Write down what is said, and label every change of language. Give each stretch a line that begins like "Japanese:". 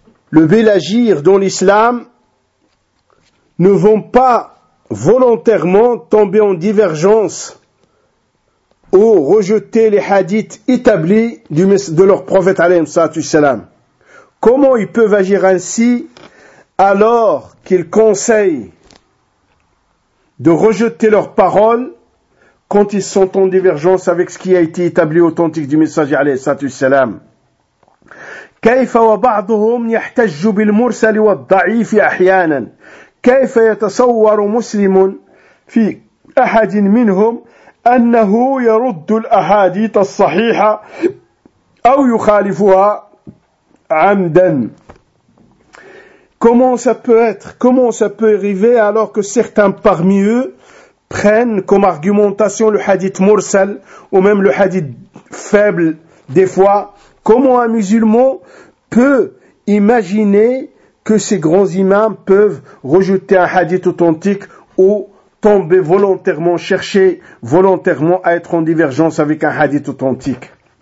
French: le bel agir dans l'islam, ne vont pas volontairement tomber en divergence ou rejeter les hadiths établis de leur prophète
Arabic: alayhi salatu wassalam.
French: Comment ils peuvent agir ainsi alors qu'ils conseillent de rejeter leurs paroles quand ils sont en divergence avec ce qui a été établi authentique du messager
Arabic: alayhi salatu wassalam. كيف وبعضهم يحتج بالمرسل والضعيف احيانا كيف يتصور مسلم في احد منهم انه يرد الاحاديث الصحيحه او يخالفها عمدا.
French: Comment ça peut arriver alors que certains parmi eux prennent comme argumentation le hadith mursal ou même le hadith faible des fois? Comment un musulman peut imaginer que ces grands imams peuvent rejeter un hadith authentique ou tomber volontairement, chercher volontairement à être en divergence avec un hadith authentique?